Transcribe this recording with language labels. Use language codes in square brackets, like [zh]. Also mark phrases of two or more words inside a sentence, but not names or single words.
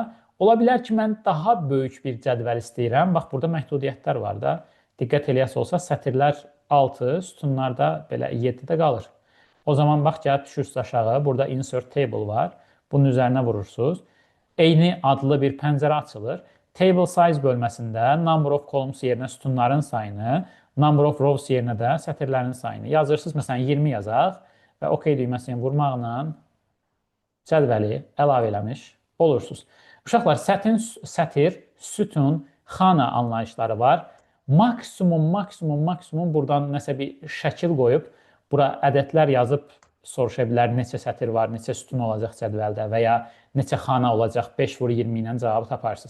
[az] Ola bilər ki, mən daha böyük bir cədvəl istəyirəm. Bax, burada məhdudiyyətlər var da. Diqqət eləyəsə olsa, sətirlər 6, sütunlar da belə 7-də qalır. O zaman bax, gəlib düşürsünüz aşağı. Burada [en] insert table [az] var. Bunun üzərinə vurursunuz. Eyni adlı bir pəncərə açılır. [en] Table size [az] bölməsində [en] number of columns [az] yerinə sütunların sayını, [en] number of rows [az] yerinə də sətirlərin sayını yazırsınız. Məsələn, 20 yazaq və OK düyməsini vurmaqla cədvəli əlavə eləmiş olursunuz. Uşaqlar, sətir, sütun, xana anlayışları var. Maksimum buradan nəsə bir şəkil qoyub, bura ədədlər yazıb soruşa bilər, neçə sətir var, neçə sütun olacaq cədvəldə və ya neçə xana olacaq, 5/20 ilə cavabı taparsınız.